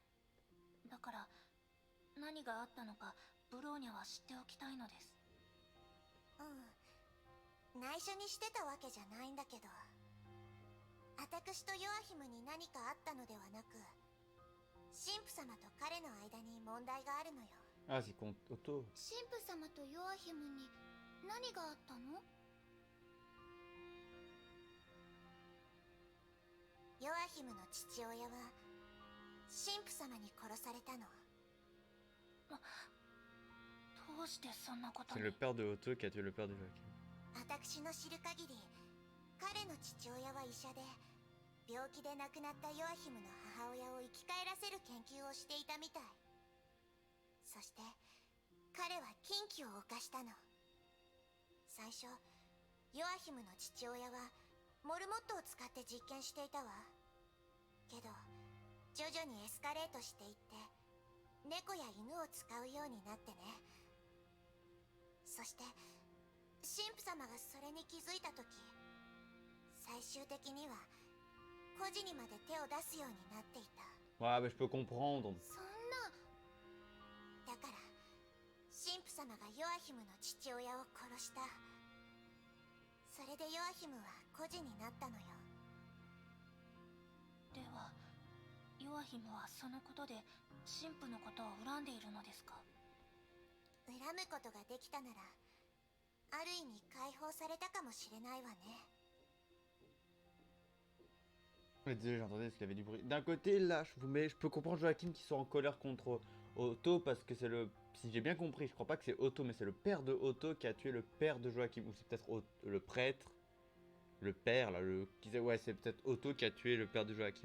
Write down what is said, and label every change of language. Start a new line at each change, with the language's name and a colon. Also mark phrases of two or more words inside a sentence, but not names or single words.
Japanese: だから何があったのかブローニャは知っておきたいのです。うん、内緒にしてたわけじゃないんだけど、私とヨアヒムに何かあったのではなく神父様と彼の間に問題があるのよ。
French: Ah, c'est con auto.
Japanese: 神父様とヨアヒムに何があったの？ヨアヒムの父親は神父様に殺されたの。どうしてそんなことに？
French: C'est le père de Otto qui a tué le père de Joachim.
Japanese: 私の知る限り彼の父親は医者で病気で亡くなったヨアヒムの母親を生き返らせる研究をしていたみたい。そして彼は禁忌を犯したの。最初ヨアヒムの父親はモルモットを使って実験していたわ。けど徐々にエスカレートしていって猫や犬を使うようになってね。そして神父様がそれに気づいた時、最終的には孤児にまで手を出すようになっていた。
French: Ouais, mais je peux comprendre.
Japanese: そんな。だから神父様がヨアヒムの父親を殺した。それでヨアヒムは孤児になったのよ。ではヨアヒムはそのことで神父のことを恨んでいるのですか？恨むことができたならある意味解放されたかもしれないわね。
French: Ouais, désolé, j'entendais parce qu'il y avait du bruit. D'un côté, là, je peux comprendre Joachim qui soit en colère contre Otto parce que c'est le. Si j'ai bien compris, je crois pas que c'est Otto, mais c'est le père de Otto qui a tué le père de Joachim. Ou c'est peut-être le prêtre. Le père, là, ouais, c'est peut-être Otto qui a tué le père de Joachim.